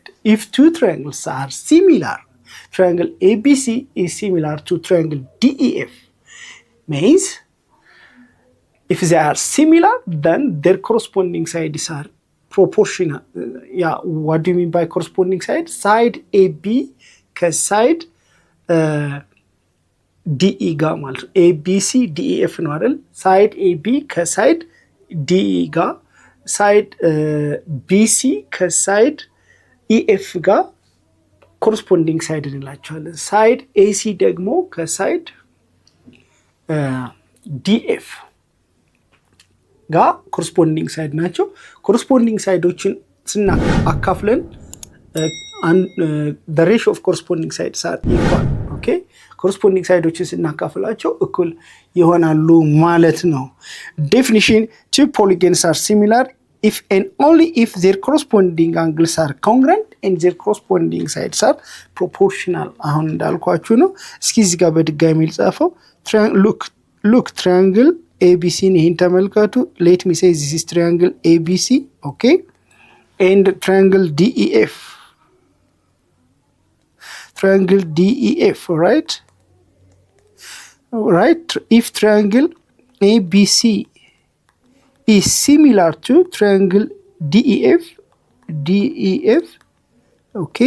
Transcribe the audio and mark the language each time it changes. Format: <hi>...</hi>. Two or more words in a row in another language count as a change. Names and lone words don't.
<en>If two triangles are similar, triangle ABC is similar to triangle DEF, means if they are similar, then their corresponding sides are proportional. Yeah, what do you mean by corresponding side?</en> <am>Side AB ከሳይድ DE ጋር ማለት ነው። ABC DEF ነው አይደል? ሳይድ AB ከሳይድ DE ጋር፣ ሳይድ BC ከሳይድ EF ጋር</am> <en>corresponding side</en> <am>እንላቸዋለን። ሳይድ AC ደግሞ ከሳይድ DF ጋር</am> <en>corresponding side</en> <am>ናቸው። ኮረስፖንዲንግ ሳይዶችን ስናካፍለን</am> <en>the ratio of corresponding sides are equal, okay?</en> <am>ኮረስፖንዲንግ ሳይዶችን ስናካፍላቸው እኩል ይሆናሉ ማለት ነው።</am> <en>definition: two polygons are similar if and only if their corresponding angles are congruent and their corresponding sides are proportional.</en> <am>አሁን እንዳልኳችሁ ነው። እስኪ እዚህ ጋር በድጋሚ ልጻፈው።</am> <en>look triangle ABC</en> <am>ይሄን ተመልከቱ።</am> <en>let me say this is triangle ABC, okay? and triangle DEF, right? If triangle ABC is similar to triangle DEF, okay?</en>